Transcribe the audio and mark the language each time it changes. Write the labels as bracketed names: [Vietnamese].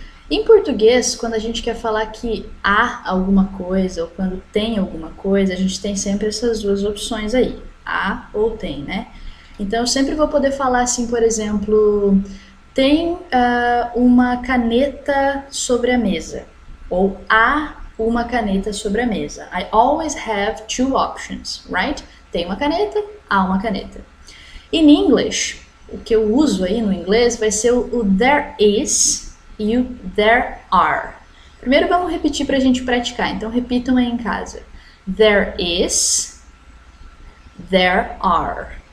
[Portuguese] Em português, quando a gente quer falar que há alguma coisa ou quando tem alguma coisa, a gente tem sempre essas duas opções aí, há ou tem, né? Então eu sempre vou poder falar assim, por exemplo, tem uma caneta sobre a mesa, ou há uma caneta sobre a mesa. [English] I always have two options, right? [Portuguese] Tem uma caneta, há uma caneta. [English] In English, [Portuguese] o que eu uso aí no inglês vai ser o there is e o there are. Primeiro vamos repetir para a gente praticar, então repitam aí em casa. [English] There is, there are.